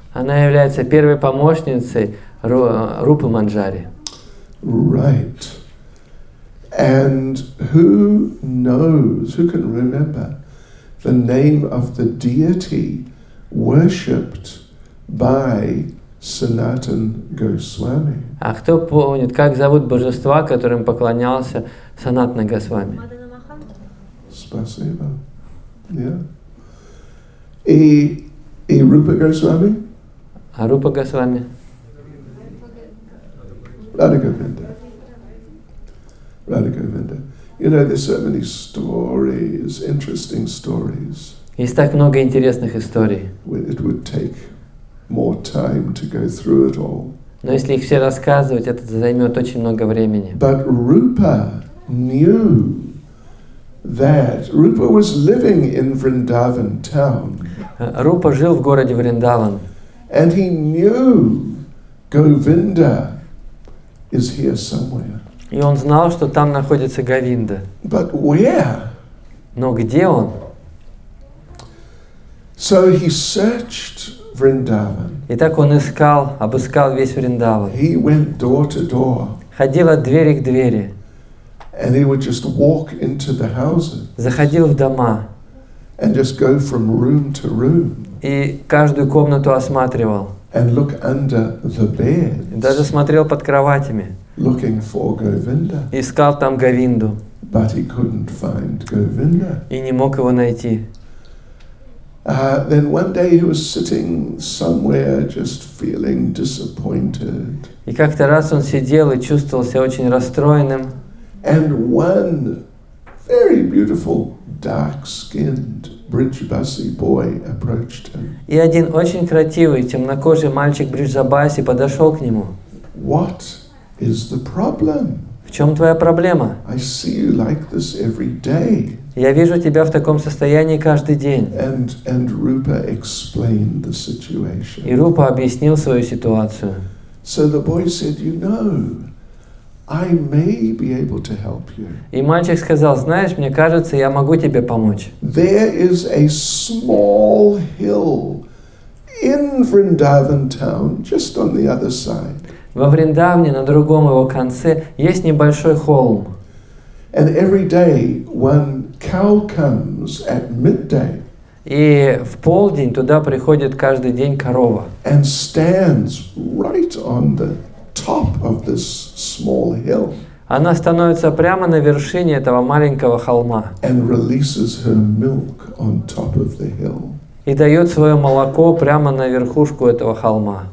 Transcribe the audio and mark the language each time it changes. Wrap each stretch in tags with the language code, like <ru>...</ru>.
<ru>Она является первой помощницей Рупы Манджари.</ru> <en>Right. And who can remember the name of the deity worshipped by Sanatana Goswami?</en> <ru>А кто помнит, как зовут божества, которым поклонялся Санатана Госвами?</ru> <en>Spasiba. Yeah. E Rupa Goswami?</en> <ru>А Рупа Госвами?</ru> <en>Radha Govinda. You know, there's so many stories, interesting stories.</en> <ru>Есть так много интересных историй.</ru> <en>It would take more time to go through it all.</en> <ru>Но если их все рассказывать, это займет очень много времени.</ru> <en>But Rupa knew that Rupa was living in Vrindavan town.</en> <ru>Рупа жил в городе Вриндаван.</ru> <en>And he knew Govinda is here somewhere.</en> <ru>И он знал, что там находится Говинда.</ru> <en>But where?</en> <ru>Но где он?</ru> <en>So he searched Vrindavan.</en> <ru>Итак, он обыскал весь Вриндаван.</ru> <en>He went door to door.</en> <ru>Ходил от двери к двери.</ru> <en>And he would just walk into the houses.</en> <ru>Заходил в дома.</ru> <en>And just go from room to room.</en> <ru>И каждую комнату осматривал.</ru> <en>And look under the bed.</en> <ru>Даже смотрел под кроватями.</ru> <en>Looking for Govinda.</en> <ru>Искал там Говинду.</ru> <en>But he couldn't find Govinda.</en> <ru>И не мог его найти.</ru> <en>Then one day he was sitting somewhere just feeling disappointed.</en> <ru>И как-то раз он сидел и чувствовал себя очень расстроенным.</ru> <en>And one very beautiful, dark-skinned Brijbasi boy approached him.</en> <ru>И один очень красивый, темнокожий мальчик Бриджабаси подошел к нему.</ru> <en>What is the problem?</en> <ru>В чем твоя проблема?</ru> <en>I see you like this every day.</en> <ru>Я вижу тебя в таком состоянии каждый день.</ru> <en>And Rupa explained the situation.</en> <ru>И Рупа объяснил свою ситуацию.</ru> <en>So the boy said, you know, I may be able to help you.</en> <ru>И мальчик сказал, знаешь, мне кажется, я могу тебе помочь.</ru> <en>There is a small hill in Vrindavan town, just on the other side.</en> <ru>Во Вриндавне, на другом его конце, есть небольшой холм.</ru> <en>And every day one cow comes at midday</en> <ru>И в полдень туда приходит каждый день корова.</ru> <en>and stands right on the top of this small hill</en> <ru>Она становится прямо на вершине этого маленького холма</ru> <en>and releases her milk on top of the hill.</en> <ru>и дает свое молоко прямо на верхушку этого холма.</ru>